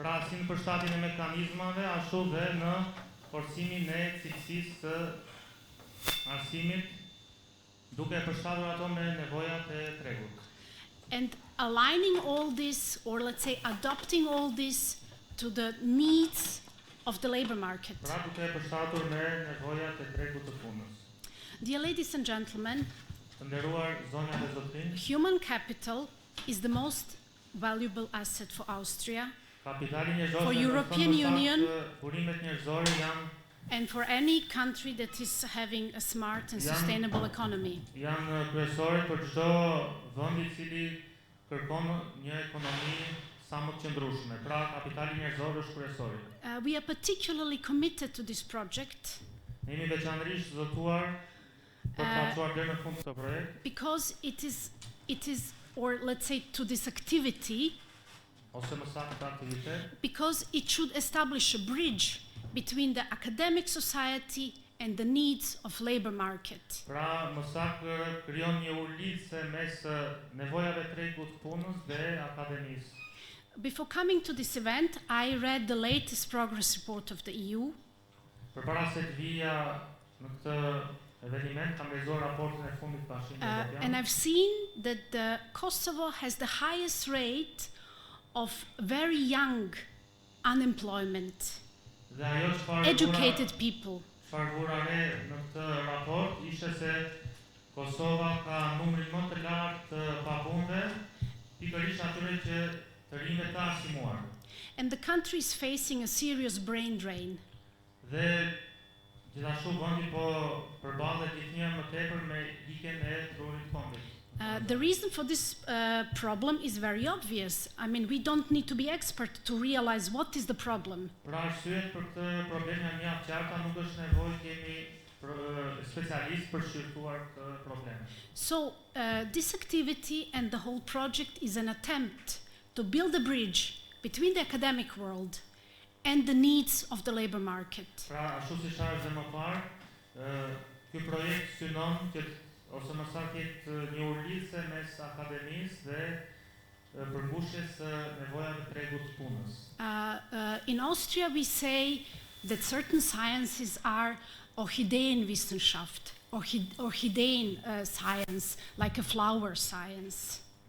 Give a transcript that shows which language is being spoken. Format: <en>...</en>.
<sq>Pra si në përshtatjen e mekanizmave ashtu dhe në forcimin e cilësisë së arsimit, duke përshtatur ato me nevojat e tregut.</sq> <en>And aligning all this, or let's say adopting all this to the needs of the labor market.</en> <sq>Pra duke përshtatur me nevojat e tregut të punës.</sq> <en>Dear ladies and gentlemen,</en> <sq>Të nderuar zonja dhe zotërinj,</sq> <en>human capital is the most valuable asset for Austria</en> <sq>kapitali njerëzor</sq> <en>For</en> <sq>dhe</sq> <en>European Union</en> <sq>burimet njerëzore janë</sq> <en>and for any country that is having a smart and sustainable economy.</en> <sq>janë kryesore për çdo vend I cili kërkon një ekonomi sa më të qëndrueshme. Pra kapitali njerëzor është kryesor.</sq> <en>We are particularly committed to this project</en> <sq>Ne jemi veçanërisht zotuar për të parçuar deri në fund këtë projekt,</sq> <en>because it is, or let's say to this activity,</en> <sq>ose më saktë këtë aktivitet,</sq> <en>because it should establish a bridge between the academic society and the needs of labor market.</en> <sq>pra më saktë krijon një ulëse mes nevojave të tregut të punës dhe akademisë.</sq> <en>Before coming to this event, I read the latest progress report of the EU,</en> <sq>Përpara se të vija në këtë eveniment, kam lexuar raportin e fundit të Bashkimit</sq> <en>and</en> <sq>Evropian.</sq> <en>I've seen that Kosovo has the highest rate of very young unemployment,</en> <sq>Dhe ajo çfarë</sq> <en>educated people.</en> <sq>vura re në këtë raport ishte se Kosova ka numrin më të lartë të papunëve, pikërisht atyre që të rinjve të arsimuar.</sq> <en>And the country is facing a serious brain drain.</en> <sq>Dhe gjithashtu vendi po përballet gjithnjë më tepër me ikjen e trurit kombit.</sq> <en>The reason for this problem is very obvious. I mean, we don't need to be expert to realize what is the problem.</en> <sq>Pra arsyet për këtë problem janë mjaft qarta, nuk është nevojë të jemi specialist për shqyrtuar këtë problem.</sq> <en>So this activity and the whole project is an attempt to build a bridge between the academic world and the needs of the labor market.</en> <sq>Pra ashtu si thash dhe më parë, ky projekt synon që ose më saktë një urlisje mes akademisë dhe përmbushjes së nevojave të tregut të punës.</sq> <en>In Austria we say that certain sciences are Orchideenwissenschaft, orchideen science, like a flower science.</en>